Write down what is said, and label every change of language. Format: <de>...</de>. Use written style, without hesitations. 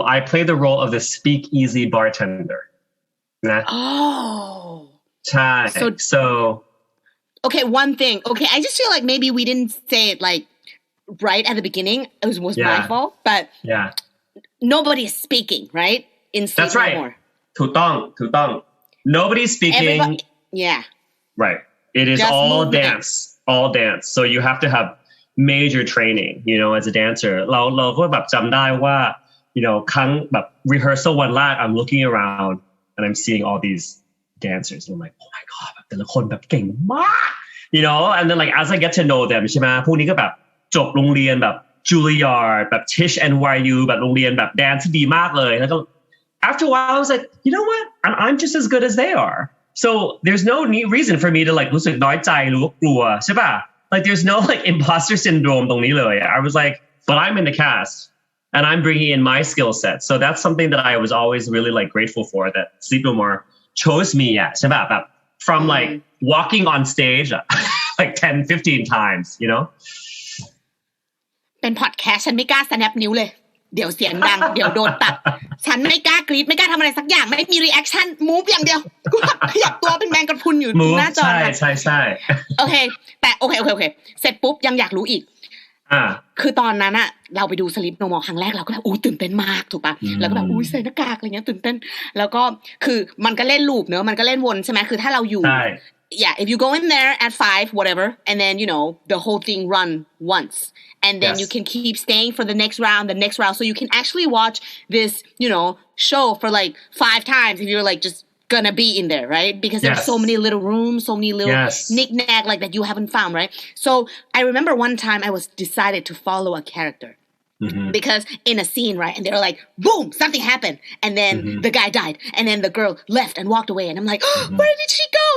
<en>I played the role of the speakeasy bartender. Nah. Oh. So. Okay, one thing. Okay, I just feel like maybe we didn't say it like right at the beginning. It was my fault, but nobody's speaking, right? In Sleep That's right. No More. ถูกต้อง Nobody's speaking. Yeah. Right. It is just all dance. So you have to have major training, you know, as a dancer.</en> <th>เราก็แบบจำได้ว่า</th> <en>you know ครั้งแบบ rehearsal วันแรก I'm looking around and I'm seeing all these dancers. And I'm like, oh my god</en> <th>แต่ละคนแบบเก่งมาก you know, and then like as I get to know them ใช่ไหมพวกนี้ก็แบบจบโรงเรียนแบบ Juilliard แบบ Tisch NYU แบบโรงเรียนแบบแดนซ์ที่ดีมากเลยแล้วก็</th> <en>after a while I was like you know what I'm just as good as they are so there's no reason for me to like</en> <th>รู้สึกน้อยใจหรือว่ากลัวใช่ป่ะ</th> <en>like there's no like imposter syndrome ตรงนี้เลย I was like but I'm in the cast and I'm bringing in my skill set so that's something that I was always really like grateful for that Sleep No More chose me อ่ะใช่ป่ะแบบ from like walking on stage like 10-15 times you know</en> <th>เป็นพอดแคสต์ฉันไม่กล้า snap นิ้วเลยเดี๋ยวเสียงดัง เดี๋ยวโดนตัดฉันไม่กล้ากรี๊ดไม่กล้าทำอะไรสักอย่างไม่มีรีแอคชั่นมูฟอย่างเดียวขยับตัวเป็นแมงกระพุนอยู่หน้าจอ ใช่ โอเคแต่โอเคเสร็จปุ๊บยังอยากรู้อีกคือตอนนั้นอะเราไปดูสลิปโนมอลครั้งแรกเราก็แบบอุ้ยตื่นเต้นมากถูกปะแล้วก็แบบอุ้ยใส่หน้ากากอะไรเงี้ยตื่นเต้นแล้วก็คือมันก็เล่นลูปเนอะมันก็เล่นวนใช่ไหมคือถ้าเราอยู่</th> <en>yeah if you go in there at 5 whatever and then you know the whole thing run once and then you can keep staying for the next round so you can actually watch this you know show for like 5 times if you're like just gonna be in there, right? Because there's so many little rooms, so many little knick-knack like that you haven't found, right? So I remember one time I was decided to follow a character. Because in a scene, right, and they're like, boom, something happened, and then the guy died, and then the girl left and walked away, and I'm like, oh, where did she go?</en>